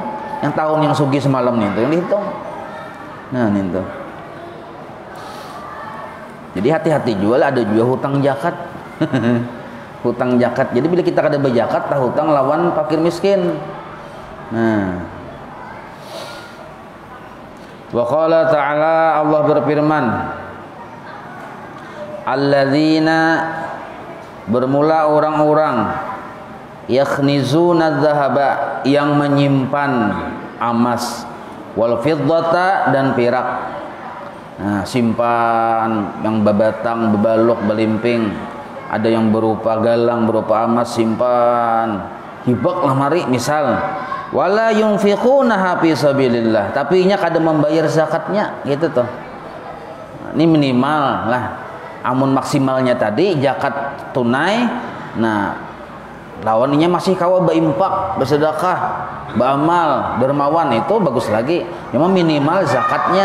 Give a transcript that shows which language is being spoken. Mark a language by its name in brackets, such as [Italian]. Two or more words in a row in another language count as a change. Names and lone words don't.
[Banjar] Yang tahun yang sugih semalam itu yang dihitung. Nah itu. Jadi hati-hati jual, ada juga hutang zakat. Hutang zakat. Jadi bila kita kada berzakat tak hutang lawan fakir miskin. Nah. [Arabic] وقال تعالى, [Banjar] Allah berfirman, alladzina, bermula orang-orang [Arabic] يكنزون الذهب, [Banjar] yang menyimpan emas, [Arabic] والفضة, [Banjar] dan perak. Nah, simpan yang babatang, bebalok, belimping, ada yang berupa galang, berupa emas, simpan hibak lamari misal. [Arabic] ولا ينفقونها في سبيل الله, [Banjar] tapi nya kada membayar zakatnya gitu tuh. Ini minimal lah. Amun maksimalnya tadi zakat tunai. Nah, lawannya masih kawa berimpak, bersedekah, beramal, dermawan, itu bagus lagi. Cuma minimal zakatnya.